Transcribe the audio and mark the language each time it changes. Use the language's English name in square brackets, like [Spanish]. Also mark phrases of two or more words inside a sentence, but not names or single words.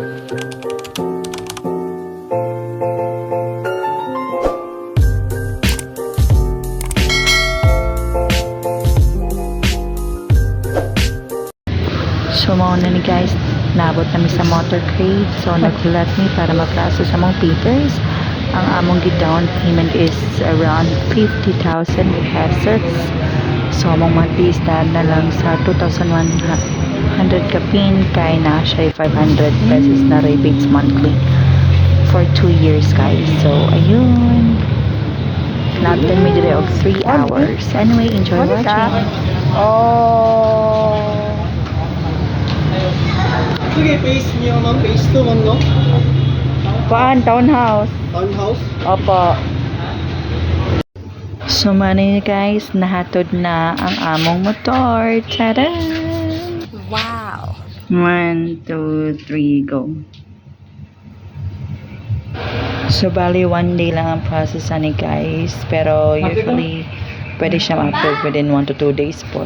[Cebuano] So mao na ni guys, naabot kami sa motor crate. So naghulat mi para ma-process among papers. Ang among [English] down payment [Cebuano] is around 50,000 pesos. So among [English] monthly stand [Cebuano] na lang sa 2,100 kapin kay na siya 500 pesos na rebates monthly [English] for 2 years guys. [Cebuano] So ayun, natin mi dire og 3 hours. [English] Anyway, enjoy watching. Oh. [Filipino] Sige, phase niyo ma'am, phase 2 ma'am, no? Paan, townhouse. Townhouse? Opo. [Cebuano] So money guys, nahatod na ang among motor. Tada! Wow! [English] 1, 2, 3, go. [Cebuano] So bali 1 day lang ang process ni guys. [Filipino] Pero usually pwede siya ma-approve [English] within 1 to 2 days [Filipino] po.